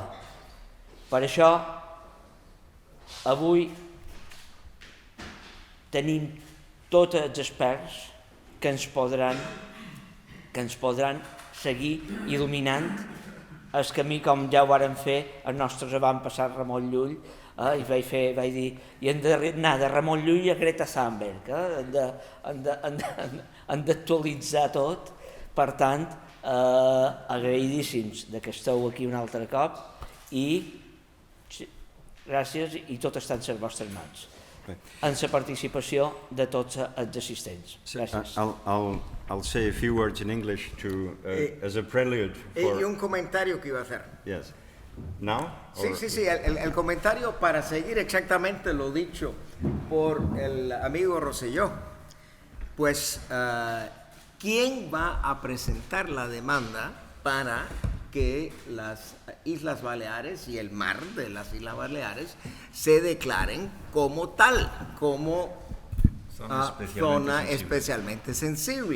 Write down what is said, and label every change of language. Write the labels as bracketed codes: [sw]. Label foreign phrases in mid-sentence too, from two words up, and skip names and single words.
[ca] Per això avui tenim tots els experts que ens podran seguir il·luminant el camí, com ja ho varen fer els nostres avantpassats Ramon Llull, i vaig dir, i hem d'anar de Ramon Llull a Greta Thunberg, hem d'actualitzar tot. Per tant, agraïdíssims que esteu aquí un altre cop i gràcies, i tot està en les vostres mans, en la participació de tots els assistents. Gràcies. [en] I'll say a few words in English as a prelude for... [es] Y un comentario que iba a hacer. [en] Yes. Now? [es] Sí, el comentario para seguir exactamente lo dicho por el amigo Rosselló. Pues, ¿quién va a presentar la demanda para que las Islas Baleares y el mar de las Islas Baleares se declaren como tal, como zona especialmente sensible?